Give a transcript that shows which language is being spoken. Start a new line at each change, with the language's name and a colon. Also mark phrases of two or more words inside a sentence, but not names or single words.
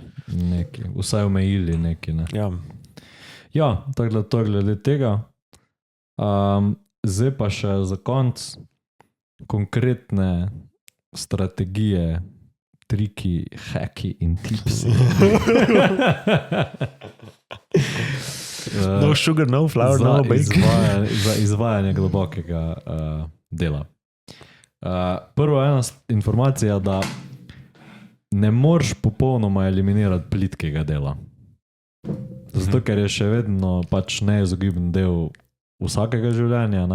Slovenian: Neki, vsaj omejili neki, ne? Ja, tako da to glede tega. Zdaj pa še za konc konkretne strategije, triki, hacki in tipsi.
English: No sugar, no flour, no bacon.
Slovenian: Za izvajanje globokega dela. Prva ena informacija, da ne moreš popolnoma eliminirati plitkega dela. Zato, ker je še vedno pač neizogiben del vsakega življenja, ne?